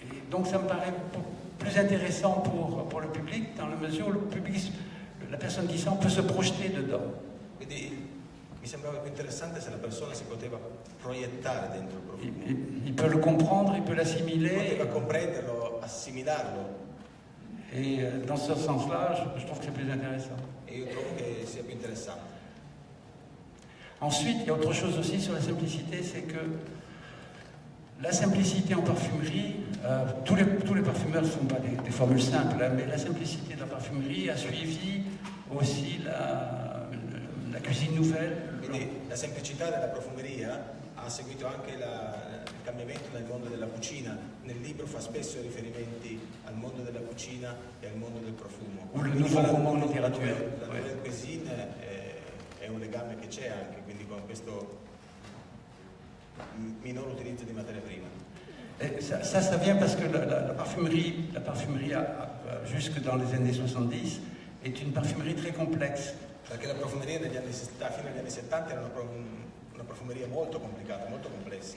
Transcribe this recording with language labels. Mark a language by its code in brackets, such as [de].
[fr] donc, ça me paraît plus intéressant pour le public, dans la mesure où le public, la personne qui sent peut se projeter dedans. [it] Quindi mi sembrava più interessante se la persona si poteva proiettare dentro il profumo. [fr] Il peut le comprendre, il peut l'assimiler. [it] Poteva comprenderlo, assimilarlo. [fr] Et dans ce sens-là, je trouve que c'est plus intéressant. [it] Et io trovo che sia più interessante. [fr] Ensuite, il y a autre chose aussi sur la simplicité, c'est que la simplicité en parfumerie, tous les parfumeurs ne font pas des formules simples, hein, mais la simplicité de la parfumerie a suivi aussi la cuisine nouvelle. [it] Quindi la semplicità della profumeria ha seguito anche il cambiamento nel mondo della cucina. Nel libro fa spesso riferimenti al mondo della cucina e al mondo del profumo. O il nuovo roman letteratura. La nouvelle cuisine è un legame che c'è anche, quindi con questo minor utilizzo di materia prima. [fr] Ça vient parce que la parfumerie jusque dans les années 70 est une parfumerie très complexe. [it] Perché la profumeria fino agli anni 70 era una profumeria molto complicata, molto complessa.